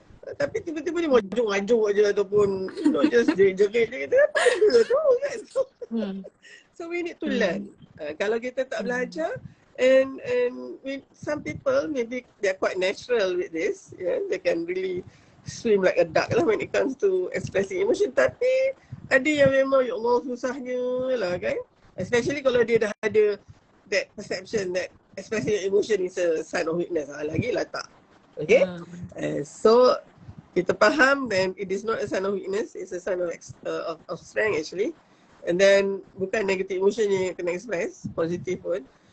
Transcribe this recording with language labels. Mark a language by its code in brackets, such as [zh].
[ms] Tapi tiba-tiba dia majuk-majuk je ataupun [en] you know just [ms] jerit-jerit je. Kita apa benda tu kan. [en] So we need to learn. [ms] Kalau kita tak belajar [en] and with some people maybe they're quite natural with this. Yeah, they can really swim like a duck lah when it comes to expressing emotion. [ms] Tapi ada yang memang ya Allah susahnya lah kan. [en] Especially [ms] kalau dia dah ada [en] that perception that expressing emotion is a sign of weakness. [ms] Lagi lah tak. [en] Okay. So [ms] kita faham [en] then it is not a sign of weakness. It's a sign of strength actually. And then bukan negative emotion yang kena express, positive pun.